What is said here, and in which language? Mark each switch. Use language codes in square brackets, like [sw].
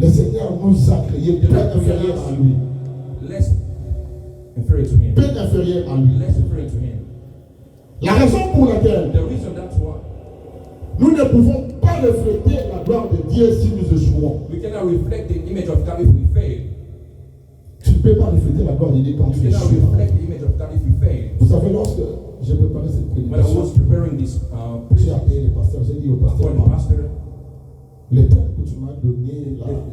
[fr] le Seigneur nous a créés peu inférieurs à lui. [en] less inferior to him. [fr] Peu inférieurs à lui. [en] Less inferior to him. [fr] La raison pour laquelle [en] The reason that's why [fr] nous ne pouvons pas refléter la gloire de Dieu si nous échouons. [en] we cannot reflect the image of God if we fail. [fr] Tu ne peux pas refléter la gloire de Dieu quand [en] You [fr] tu [en] cannot [fr] échoues. [en] reflect the image of God if you fail. [fr] Vous savez, lorsque j'ai préparé cette [en] When I [fr] prédication, [en] was preparing this [fr] j'ai [en] preaching, [fr] appelé le pasteur, j'ai dit au [en] I [fr] pasteur, [en] told the pastor, [fr] le temps que tu m'as donné là,